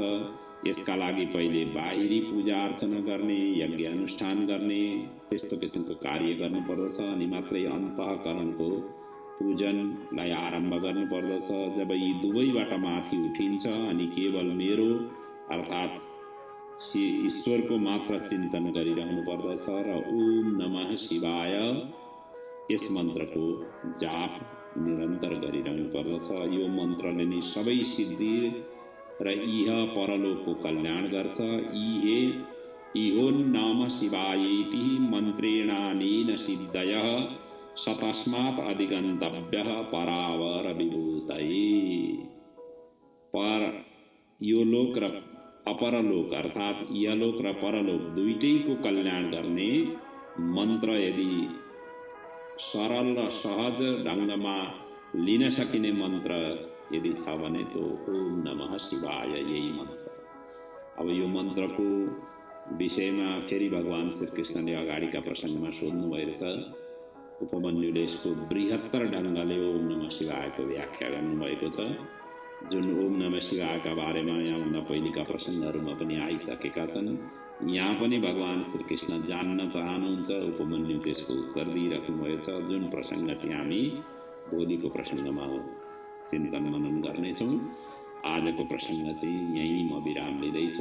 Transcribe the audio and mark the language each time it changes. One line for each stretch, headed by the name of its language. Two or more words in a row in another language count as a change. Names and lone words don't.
Nepali: यसका लागि पहिले बाहिरी पूजा अर्चना गर्ने, यज्ञ अनुष्ठान गर्ने, त्यस्तो किसिमको कार्य गर्नुपर्दछ। अनि मात्रै अन्तःकरणको पूजनलाई आरम्भ गर्नुपर्दछ। जब यी दुवैबाट माथि उठिन्छ अनि केवल मेरो अर्थात् ईश्वरको मात्र चिन्तन गरिरहनु पर्दछ र
Sanskrit: ओम नमः शिवाय
Nepali: यस मन्त्रको जाप निरन्तर गरिरहनु पर्दछ। यो मन्त्रले नै सबै सिद्धि र इह परलोकको कल्याण गर्छ।
Sanskrit: इहो नाम शिवायेति मन्त्रेणानेन सिद्धयः सतस्मात् अधिगन्तव्यः परावर विभूतये।
Nepali: पर यो लोक र अपरलोक अर्थात् इहलोक र परलोक दुईटैको कल्याण गर्ने मन्त्र यदि सरल र सहज ढङ्गमा लिन सकिने मन्त्र यदि छ भने तो
Sanskrit: ओम नमः शिवाय
Nepali: यही मन्त्र। अब यो मन्त्रको विषयमा फेरि भगवान श्रीकृष्णले अगाडिका प्रसङ्गमा सोध्नु भएछ। उपमन्युले यसको बृहत्तर ढङ्गले
Sanskrit: ओम नमः शिवायको
Nepali: व्याख्या गर्नुभएको छ, जुन
Sanskrit: ओम नमः शिवायका
Nepali: बारेमा यहाँभन्दा पहिलेका प्रसङ्गहरूमा पनि आइसकेका छन्। यहाँ पनि भगवान श्रीकृष्ण जान्न चाहनुहुन्छ, उपमन्यु त्यसको उत्तर दिइराख्नुभएछ। जुन प्रसङ्ग चाहिँ हामी भोलिको प्रसङ्गमा चिन्तन मनन गर्नेछौँ। आजको प्रसङ्ग चाहिँ यहीँ म विराम लिँदैछु।